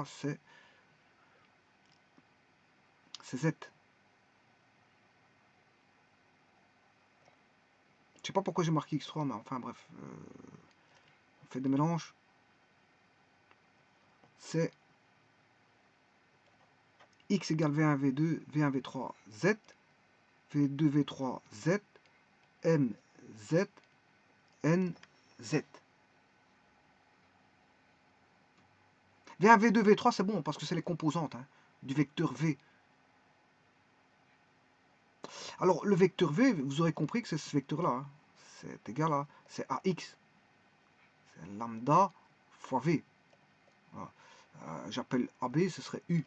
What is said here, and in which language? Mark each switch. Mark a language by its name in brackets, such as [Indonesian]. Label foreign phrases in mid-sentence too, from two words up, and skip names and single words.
[French] C'est z. Je sais pas pourquoi j'ai marqué x3, mais enfin bref. On fait des mélanges. C'est x égale v1, v2, v1, v3, z, v2, v3, z, m, z, n, z. V1, v2, v3, c'est bon, parce que c'est les composantes hein, du vecteur v. Alors, le vecteur v, vous aurez compris que c'est ce vecteur-là. Hein. C'est égal à, c'est ax. C'est lambda fois v. Voilà. J'appelle AB, ce serait U.